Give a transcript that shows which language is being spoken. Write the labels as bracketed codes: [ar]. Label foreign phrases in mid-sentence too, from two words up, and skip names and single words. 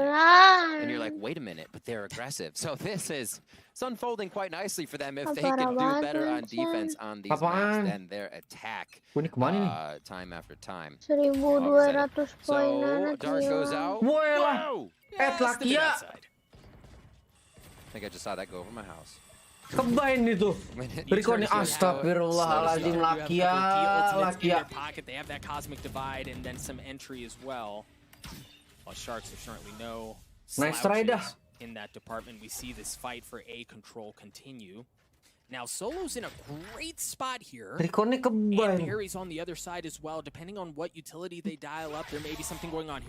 [en] And you're like, wait a minute, but they're aggressive. So it's unfolding quite nicely for them if they can do better on defense on these maps than their attack time after time. 1.200 So Dark goes out. Whoa! Lakia! I think I just saw that go over my house. [id] Kebain itu. Riko nih, astagfirullahaladzim, Lakia. [en] They have that cosmic divide and then some entry as well. While Sharks are certainly no slouches in that department. We see this fight for A control continue. Now Solo's in a great spot here. And Perry's on the other side as well. Depending on what utility they dial up, there may be something going on here.